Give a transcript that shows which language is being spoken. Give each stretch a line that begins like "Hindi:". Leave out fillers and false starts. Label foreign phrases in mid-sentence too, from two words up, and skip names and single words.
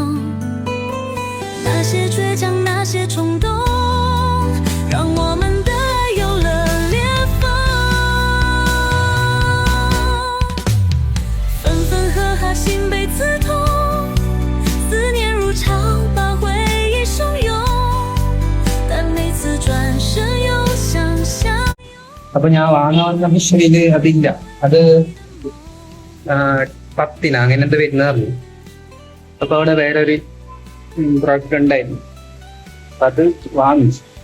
Chinese: 那些倔强，那些冲动，让我们的爱有了裂缝。分分合合，心被刺痛，思念如潮，把回忆汹涌。但每次转身又想象。
Malayalam: അപ്പൊ ഞാൻ വാങ്ങാൻ വന്ന ഫിഷില് അതില്ല, അത് 10 അങ്ങനെ എന്ത് വരുന്ന പറഞ്ഞു. അപ്പൊ അവിടെ വേറൊരു പ്രോഡക്റ്റ് ഉണ്ടായിരുന്നു, അത് വാങ്ങിച്ചു.